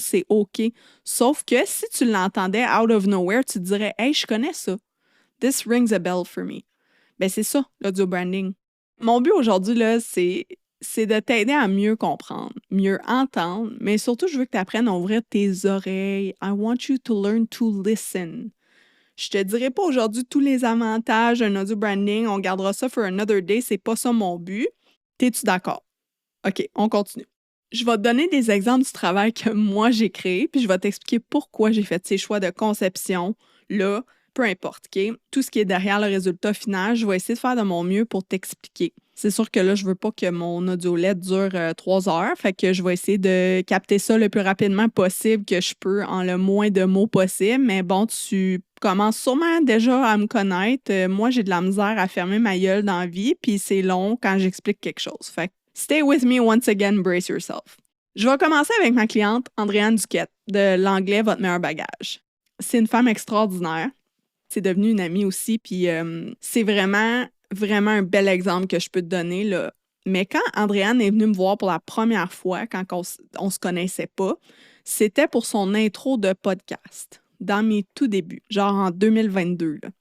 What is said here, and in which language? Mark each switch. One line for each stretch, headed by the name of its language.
French: C'est OK. Sauf que si tu l'entendais
English: out of nowhere,
French: tu te dirais « Hey, je connais ça.
English: This rings a bell for me. »
French: Ben c'est ça, l'audio branding. Mon but aujourd'hui, là, c'est de t'aider à mieux comprendre, mieux entendre, mais surtout, je veux que tu apprennes à ouvrir tes oreilles.
English: I want you to learn to listen.
French: Je te dirai pas aujourd'hui tous les avantages d'un audio branding. On gardera ça
English: for another day.
French: C'est pas ça mon but. T'es-tu d'accord? OK, on continue. Je vais te donner des exemples du travail que moi j'ai créé, puis je vais t'expliquer pourquoi j'ai fait ces choix de conception là, peu importe, OK? Tout ce qui est derrière le résultat final, je vais essayer de faire de mon mieux pour t'expliquer. C'est sûr que là, je veux pas que mon audiolette dure 3 heures, fait que je vais essayer de capter ça le plus rapidement possible que je peux en le moins de mots possible. Mais bon, tu commences sûrement déjà à me connaître. Moi, j'ai de la misère à fermer ma gueule dans la vie, puis c'est long quand j'explique quelque chose. Fait que
English: stay with me once again, brace yourself.
French: Je vais commencer avec ma cliente Andréane Duquette de l'anglais Votre meilleur bagage. C'est une femme extraordinaire. C'est devenu une amie aussi, puis c'est vraiment un bel exemple que je peux te donner, là. Mais quand Andréane est venue me voir pour la première fois, quand on se connaissait pas, c'était pour son intro de podcast, dans mes tout débuts, genre en 2022, là.